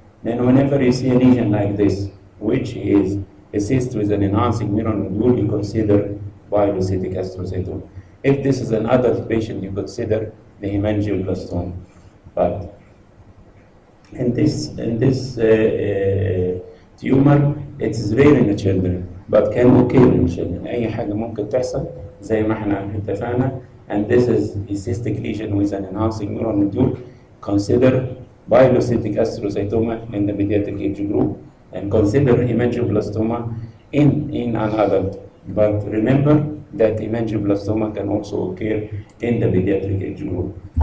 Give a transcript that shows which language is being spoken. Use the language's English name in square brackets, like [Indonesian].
[English] Then whenever you see a lesion like this, which is assist with an enhancing mural nodule, you consider pilocytic astrocytoma. If this is an adult patient, you consider the hemangioblastoma. But in this tumor, it is rare in the children, but can occur in children. [Arabic] أي حاجة ممكن تحصل زي ما احنا اتفقنا. [English] And this is a cystic lesion with an enhancing mural nodule. Consider pilocytic astrocytoma in the pediatric age group, and consider hemangioblastoma in an adult. But remember that hemangioblastoma can also occur in the pediatric age group.